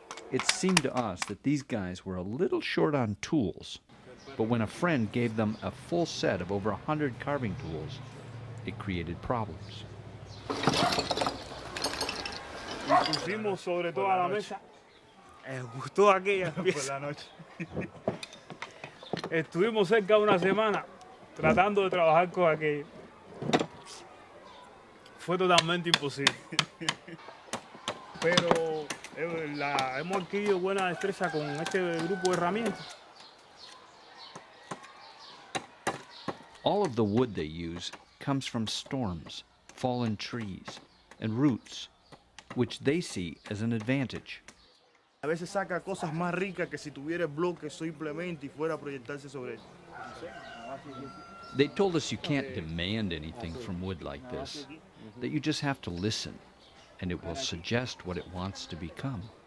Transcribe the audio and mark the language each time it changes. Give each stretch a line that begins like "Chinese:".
English: It seemed to us that these guys were a little short on tools, but when a friend gave them a full set of over 100 carving tools, it created problems.
Spanish: Y pusimos sobre toda la mesa justo aquella pieza. Por la noche. Estuvimos cerca de una semana tratando de trabajar con aquello. Fue totalmente imposible. Pero hemos adquirido buena destreza con este grupo de herramientas.
English: All of the wood they use comes from storms, fallen trees, and roots, which they see as an advantage.
Spanish: A veces saca cosas más ricas que si tuviera el bloque simplemente y fuera a proyectarse sobre él.
English: They told us you can't demand anything from wood like this, that you just have to listen, and it will suggest what it wants to become.